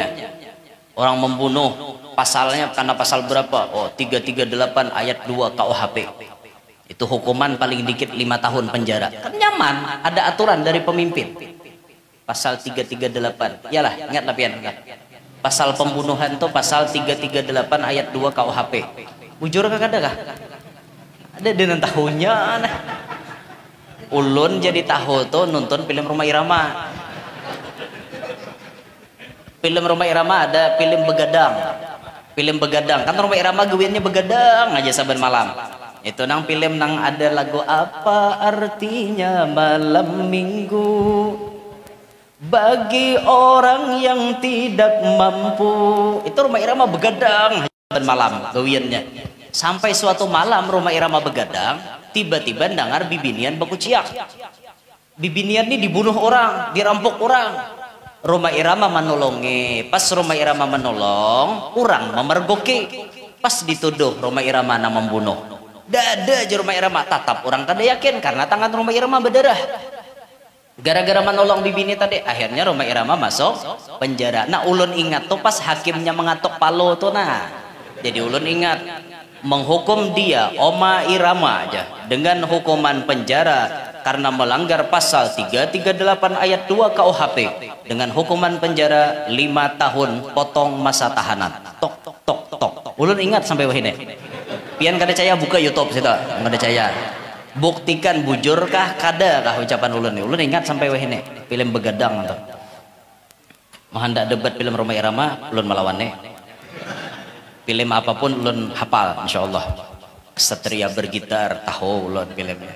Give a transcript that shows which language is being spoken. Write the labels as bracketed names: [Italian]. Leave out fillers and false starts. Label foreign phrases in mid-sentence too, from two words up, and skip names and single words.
[Indonesian] Orang membunuh pasalnya karena pasal berapa? Oh 338 ayat 2 KUHP. Itu hukuman paling dikit 5 tahun penjara. Kan nyaman, ada aturan dari pemimpin. [Banjar] Pasal 338. Yalah, ingatlah pian. [Indonesian] Pasal pembunuhan tuh pasal 338 ayat 2 KUHP. [Banjar] Bujur kah ada kah? Ada dengan tahunnya. Nah. Ulun jadi tahu tuh nonton film Rhoma Irama. [Indonesian] Film Rhoma Irama ada film Begadang. Film Begadang. [Banjar] Kan Rhoma Irama gawinnya begadang aja saban malam. [Indonesian] Itu nang film nang ada lagu apa artinya malam minggu bagi orang yang tidak mampu. Itu Rhoma Irama begadang dan malam gawiannya. [Banjar] Sampai suatu malam Rhoma Irama begadang, tiba-tiba dengar bibinian baku ciak. [Indonesian] Bibinian ini dibunuh orang, dirampok orang. Rhoma Irama menolongi. Pas Rhoma Irama menolong, orang memergoki. pas dituduh Rhoma Irama na membunuh. [Banjar] Dada aja Rhoma Irama tatap orang kada yakin karena tangan Rhoma Irama berdarah. [Indonesian] Gara-gara menolong bibini tadi, akhirnya Rhoma Irama masuk penjara. [Banjar] Nah ulun ingat tuh pas hakimnya mengatok palo tuh nah. [Indonesian] Jadi ulun ingat menghukum dia Rhoma Irama aja dengan hukuman penjara karena melanggar pasal 338 ayat 2 KUHP dengan hukuman penjara 5 tahun potong masa tahanan. Tok tok tok tok. [Banjar] Ulun ingat sampai wahine. Pian kada caya buka YouTube situ, kada caya. Buktikan bujurkah kada kah ucapan ulun ni. Ulun ingat sampai wahine. [Indonesian] Film begadang tuh. Mau hendak debat film Rhoma Irama, ulun melawannya. Film apapun ulun hafal insyaallah. Kesatria bergitar tahu ulun filmnya.